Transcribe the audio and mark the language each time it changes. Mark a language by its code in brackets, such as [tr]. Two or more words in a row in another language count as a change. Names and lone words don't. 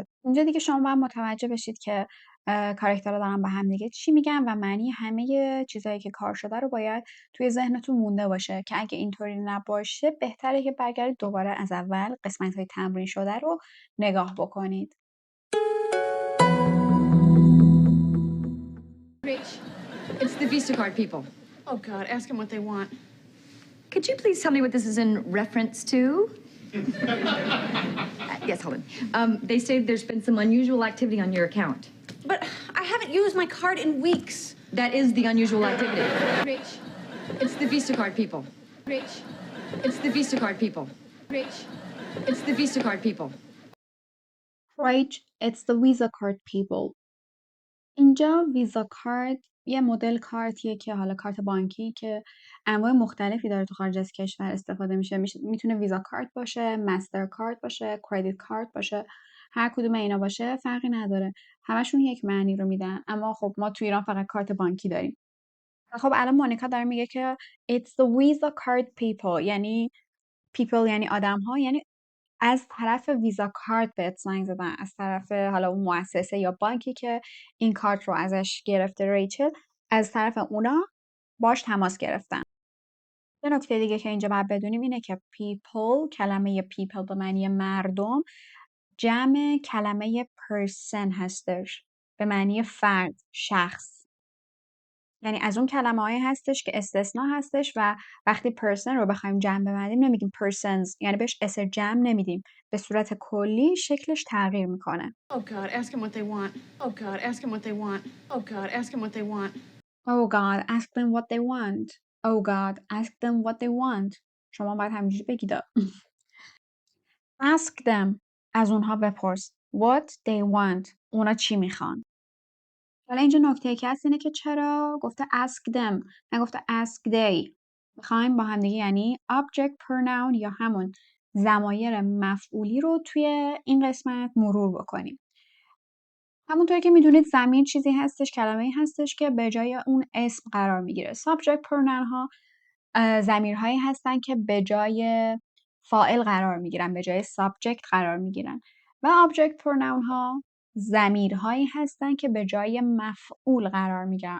[fa] اینجا دیگه شما باید متوجه بشید که کاراکترها دارن با هم دیگه چی میگن و معنی همه چیزایی که کار شده رو باید توی ذهنتون مونده باشه که اگه اینطوری نباشه بهتره که برگردید دوباره از اول قسمت‌های تمرین شده رو نگاه بکنید. [en] Rach, it's the Visa card people. Oh, God, ask them what they want. Could you please tell me what this is in reference to? Yes, hold on. They say there's been some unusual activity on your account. But I haven't used my card in weeks. That is the unusual activity. Rach, it's the Visa card people. Rach, it's the Visa card people. Rach, it's the Visa card people. Right, it's the Visa card people. [fa] اینجا ویزا کارت یه مدل کارتیه که حالا کارت بانکی که انواع مختلفی داره تو خارج از کشور استفاده میشه. میتونه ویزا کارت باشه، مستر کارت باشه، [en] credit card [fa] باشه. هر کدوم اینا باشه فرقی نداره. همشون یک معنی رو میدن. اما خب ما تو ایران فقط کارت بانکی داریم. خب الان مونیکا داره میگه که [en] it's the visa card people، [fa] یعنی people یعنی آدم ها، یعنی از طرف ویزا کارت بهت زنگ زدن، از طرف حالا اون مؤسسه یا بانکی که این کارت رو ازش گرفته ریچل، از طرف اونا باش تماس گرفتن. یه نکته دیگه که اینجا باید بدونیم اینه که people، کلمه people به معنی مردم جمع کلمه person هستش به معنی فرد، شخص. یعنی از اون کلمه‌هایی هستش که استثنا هستش و وقتی person رو بخوایم جمع ببندیم نمیگیم persons، یعنی بهش اس جمع نمیدیم، به صورت کلی شکلش تغییر میکنه. [en] Oh, God, ask them what they want. Oh, God, ask them what they want. Oh, God, ask them what they want. Oh God, ask them what they want. Oh God, ask them what they want. [fa] شما باید همینجوری بگید. [en] Ask them، [fa] از اونها بپرس. [en] What they want، [fa] اونا چی میخوان. حالا اینجا نکته که هست اینه که چرا گفته [en] ask them [fa] نگفته [en] ask they. [fa] میخوایم با هم دیگه یعنی [en] object pronoun [fa] یا همون ضمایر مفعولی رو توی این قسمت مرور بکنیم. همونطور که میدونید ضمیر چیزی هستش، کلمه‌ای هستش که به جای اون اسم قرار میگیره. [en] subject pronoun [fa] ها ضمیرهایی هستن که به جای فاعل قرار میگیرن، به جای subject قرار میگیرن و [en] object pronoun [fa] ها ضمیرهایی هستن که به جای مفعول قرار میگیرن.